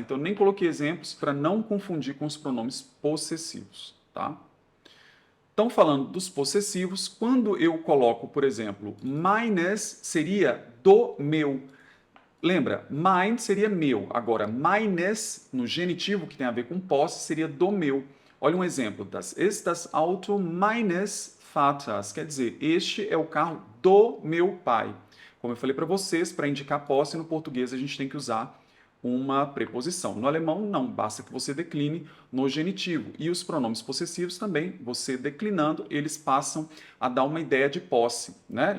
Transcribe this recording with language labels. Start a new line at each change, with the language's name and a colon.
Portuguese: Então nem coloquei exemplos para não confundir com os pronomes possessivos, tá? Então, falando dos possessivos, quando eu coloco, por exemplo, meines seria do meu. Lembra, mine seria meu. Agora, meines, no genitivo, que tem a ver com posse, seria do meu. Olha um exemplo.
German: Das ist das Auto meines Vaters.
Portuguese: Quer dizer, este é o carro do meu pai. Como eu falei para vocês, para indicar posse, no português a gente tem que usar uma preposição. No alemão, não. Basta que você decline no genitivo. E os pronomes possessivos também, você declinando, eles passam a dar uma ideia de posse, né?